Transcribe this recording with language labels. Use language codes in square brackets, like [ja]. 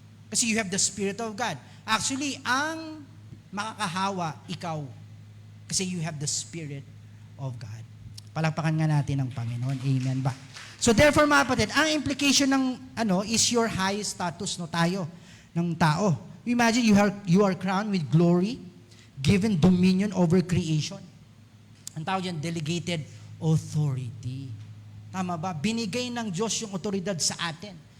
[en] Kasi you have the Spirit of God. Actually, [tl] ang makakahawa, ikaw. [en] Kasi you have the Spirit of God. [tl] Palakpakan nga natin ang Panginoon. Amen ba? So therefore mga kapatid, ang implication ng is your high status tayo ng tao. [en] Imagine you are crowned with glory, given dominion over creation. [tl] Ang tawag yan, [en] delegated authority. [tl] Tama ba? Binigay ng Diyos yung otoridad sa atin.